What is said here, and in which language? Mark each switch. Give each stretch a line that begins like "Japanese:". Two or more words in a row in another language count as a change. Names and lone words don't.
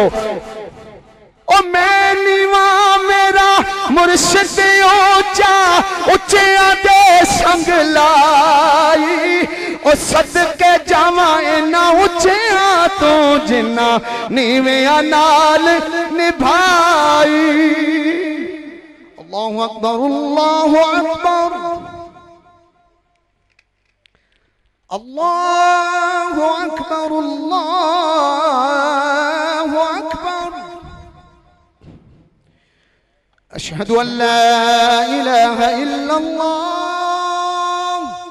Punjabi: او میں نیواں میرا مرشد اُچا اُچیاں دے سنگ لائی. او صدقے جاواں اِنہاں اُچیاں توں جنہاں نیویاں نال نبھائی.
Arabic: الله أكبر الله أكبر الله أكبر الله أكبر. أشهد أن لا إله إلا الله